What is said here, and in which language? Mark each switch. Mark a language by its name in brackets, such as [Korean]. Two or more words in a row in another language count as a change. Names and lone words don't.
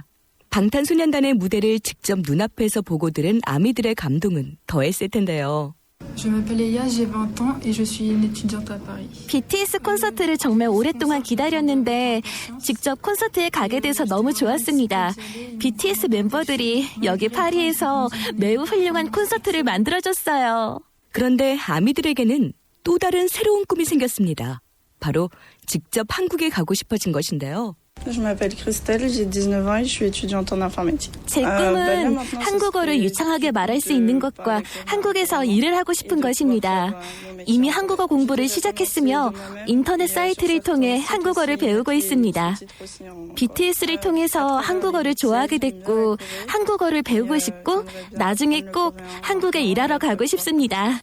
[Korean] 방탄소년단의 무대를 직접 눈앞에서 보고 들은 아미들의 감동은 더했을 텐데요. [French] Je m'appelle Eya, j'ai 20 ans et je suis une étudiante à Paris. [Korean] BTS 콘서트를 정말 오랫동안 기다렸는데 직접 콘서트에 가게 돼서 너무 좋았습니다. BTS 멤버들이 여기 파리에서 매우 훌륭한 콘서트를 만들어줬어요. 그런데 아미들에게는 또 다른 새로운 꿈이 생겼습니다. 바로 직접 한국에 가고 싶어진 것인데요. [French] Je m'appelle Christelle, j'ai 19 ans et je suis étudiante en informatique. [Korean] 제 꿈은 한국어를 유창하게 말할 수 있는 것과 한국에서 일을 하고 싶은 것입니다. 이미 한국어 공부를 시작했으며 인터넷 사이트를 통해 한국어를 배우고 있습니다. BTS를 통해서 한국어를 좋아하게 됐고 한국어를 배우고 싶고 나중에 꼭 한국에 일하러 가고 싶습니다.